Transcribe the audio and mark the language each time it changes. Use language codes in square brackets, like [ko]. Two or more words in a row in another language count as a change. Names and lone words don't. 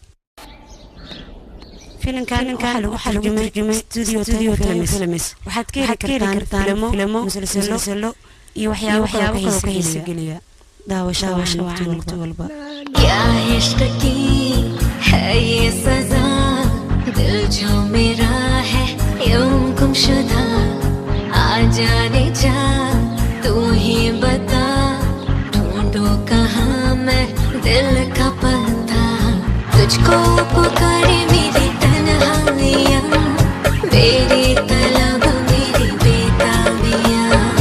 [so] filimkan waxaa lagu tarjumay studio films waxaad ka heli kartaan filmo musalsalo iyo waxyaabo kale oo ka xiiso geliya daawasho waqti walba [hi] क्या इश्क की है ये सजा दिल जो मेरा है यूं गुमशुदा आ जाने जा तू ही बता ढूंढूं कहाँ मैं दिल का पता तुझको पुकारे मेरी तन्हाइयाँ मेरी तलब मेरी बेताबियाँ